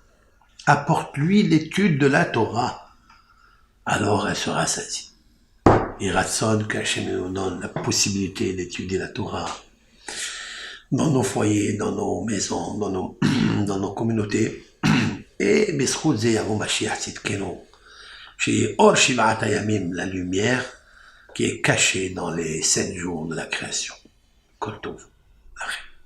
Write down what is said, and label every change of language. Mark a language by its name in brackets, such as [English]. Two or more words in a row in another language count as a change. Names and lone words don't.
[French] Apporte-lui l'étude de la Torah. Alors elle se rassasie. Et Ratson, qu'Hachem nous donne la possibilité d'étudier la Torah dans nos foyers, dans nos maisons, dans nos communautés. [Hebrew] Et בזכות זה יבוא משיח צדקנו, chez אור שבעת הימים, [French] la lumière qui est cachée dans les 7 jours de la création. [Hebrew] כל טוב.